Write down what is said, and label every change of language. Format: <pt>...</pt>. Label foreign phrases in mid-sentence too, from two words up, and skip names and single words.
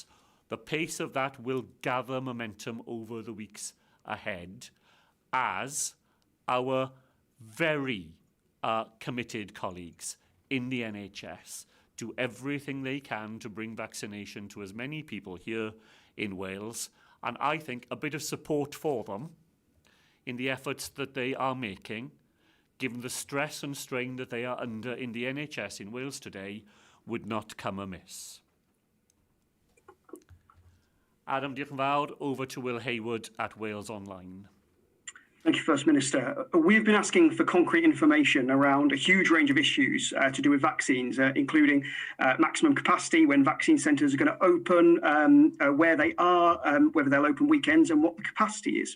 <en>The pace of that will gather momentum over the weeks ahead as our very committed colleagues in the NHS do everything they can to bring vaccination to as many people here in Wales. And I think a bit of support for them in the efforts that they are making, given the stress and strain that they are under in the NHS in Wales today, would not come amiss. Adam,</en> <cy>diolch yn fawr.</cy> <en>Over to Will Hayward at Wales Online. Thank you, First Minister. We've been asking for concrete information around a huge range of issues to do with vaccines, including maximum capacity, when vaccine centres are going to open, where they are, whether they'll open weekends, and what the capacity is.</en>